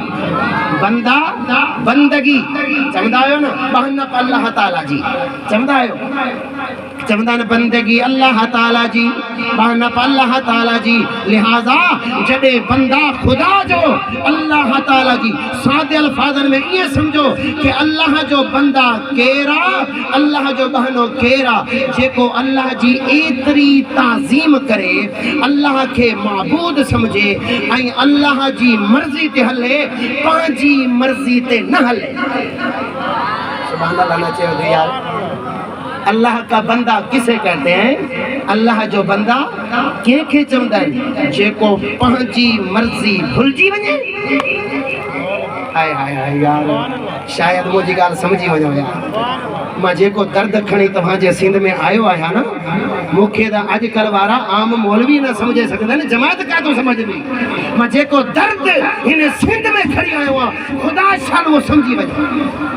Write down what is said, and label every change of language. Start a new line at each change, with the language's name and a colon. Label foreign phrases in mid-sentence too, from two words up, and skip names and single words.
Sindhi: बंदा बंदगी चवंदा आहियो न, बहनप अल्लाह ताला जी चवंदा आहियो, चवंदा आहिनि बंदगी अल्लाह ताला जी, बहनप अल्लाह ताला जी। लिहाज़ा जॾहिं बंदा ख़ुदा जो अल्लाह ताला जी सादे अल्फाज़नि में ईअं सम्झो कि अल्लाह जो बंदा केरा, अल्लाह जो बहनो केरा जेको अल्लाह जी एतिरी ताज़ीम करे, अल्लाह खे महबूद समझे ऐं अल्लाह जी मर्ज़ी ते हले, पंहिंजी मर्ज़ी ते न हले।
Arabic: سبحان الله
Sindhi: न चयो तो यार।
Hindi: अल्लाह का बंदा किसे कहते हैं?
Sindhi: अल्लाह जो बंदा कंहिंखे चवंदा आहिनि? जेको पंहिंजी मर्ज़ी भुलिजी वञे। हाय हाय हाय यार, शायद मुंहिंजी ॻाल्हि समझी वञो यार। मां जेको दर्द खणी तव्हांजे सिंध में आयो आहियां न, मूंखे त अॼुकल्ह वारा आम मौलवी न समझे सघंदा आहिनि, जमात का तो समझंदी। मां जेको दर्द हिन सिंध में खणी आयो आहियां, ख़ुदा शान उहो समझी वञे।